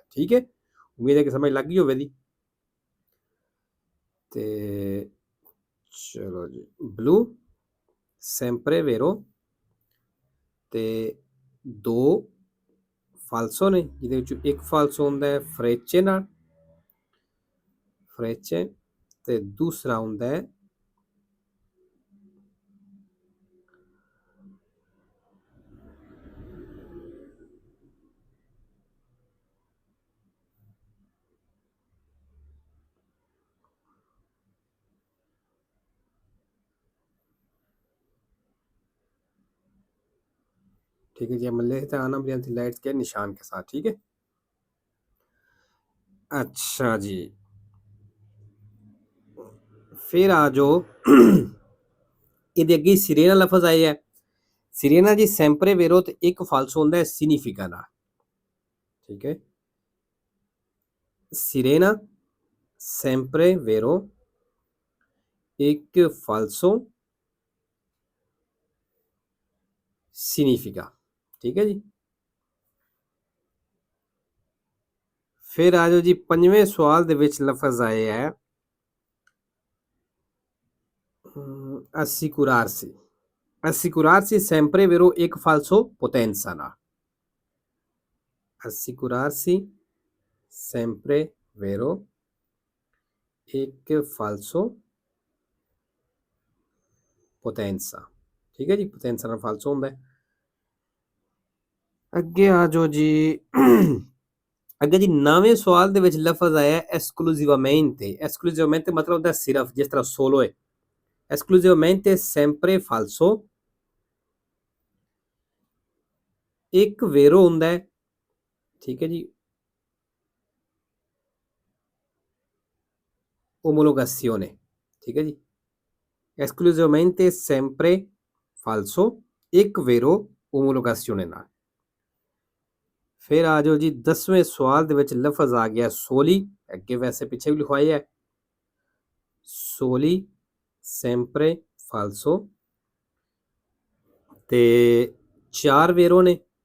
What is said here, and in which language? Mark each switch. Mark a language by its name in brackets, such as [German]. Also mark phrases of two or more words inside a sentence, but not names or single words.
[Punjabi] ਠੀਕ ਹੈ, ਉਮੀਦ ਹੈ ਕਿ ਸਮਝ ਲੱਗ ਗਈ ਹੋਵੇਗੀ। ਤੇ ਚਲੋ ਜੀ, ਬਲੂ [Italian] sempre vero [Punjabi] ਤੇ 2 ਫਾਲਸੋ ਨੇ, ਜਿਹਦੇ ਵਿੱਚੋਂ ਇੱਕ ਫਾਲਸੋ ਹੁੰਦਾ ਹੈ ਫਰੇਚੇ ਨਾਲ, ਫਰੇਚੇ, ਤੇ ਦੂਸਰਾ ਹੁੰਦਾ ਹੈ [Hindi] ठीक है जी, हम लेते हैं आना बलियांती लाइट्स के निशान के साथ। ठीक है, अच्छा जी, फिर आ जाओ [Punjabi] ਇਹਦੇ ਅੱਗੇ ਸਿਰੇਨਾ ਲਫ਼ਜ਼ ਆਇਆ ਹੈ। ਸਿਰੇਨਾ ਜੀ [Italian] sempre vero [Punjabi] ਤੇ ਇੱਕ ਫਾਲਸੋ ਹੁੰਦਾ ਹੈ ਸਿਗਨੀਫਿਕਾ ਨਾਲ। ਠੀਕ ਹੈ, [Italian] sirena sempre vero [Punjabi] ਇੱਕ ਫਾਲਸੋ ਸਿਗਨੀਫਿਕਾ। ਠੀਕ ਹੈ ਜੀ, ਫਿਰ ਆ ਜਾਓ ਜੀ ਪੰਜਵੇਂ ਸਵਾਲ ਦੇ ਵਿੱਚ ਲਫ਼ਜ਼ ਆਇਆ ਹੈ assicurarsi। [Italian] assicurarsi sempre vero ਇੱਕ falso potenza ਨਾਲ। assicurarsi sempre vero ਇੱਕ falso potenza। [Punjabi] ਠੀਕ ਹੈ ਜੀ, potenza ਨਾਲ falso ਹੁੰਦਾ ਹੈ। ਅੱਗੇ ਆ ਜਾਓ ਜੀ ਅੱਗੇ ਜੀ ਨਵੇਂ ਸਵਾਲ ਦੇ ਵਿੱਚ ਲਫ਼ਜ਼ ਆਇਆ esclusivamente। esclusivamente ਮਤਲਬ ਹੁੰਦਾ ਸਿਰਫ, ਜਿਸ ਤਰ੍ਹਾਂ solo ਹੈ। [Italian] esclusivamente sempre falso [Punjabi] ਇੱਕ ਵੇਰੋ ਹੁੰਦਾ ਹੈ। ਠੀਕ ਹੈ ਜੀ, omologazione। ਠੀਕ ਹੈ ਜੀ, [Italian] esclusivamente sempre falso ਇੱਕ ਵੇਰੋ omologazione ਨਾਲ। [Punjabi] ਫਿਰ ਆ ਜਾਓ ਜੀ 10ਵੇਂ ਸਵਾਲ ਦੇ ਵਿੱਚ ਲਫ਼ਜ਼ ਆ ਗਿਆ ਸੋਲੀ। ਅੱਗੇ ਵੈਸੇ ਪਿੱਛੇ ਵੀ ਲਿਖਵਾਇਆ ਹੈ [Italian] soli sempre falso [Punjabi] ਤੇ 4 ਵੇਰੋ ਨੇ।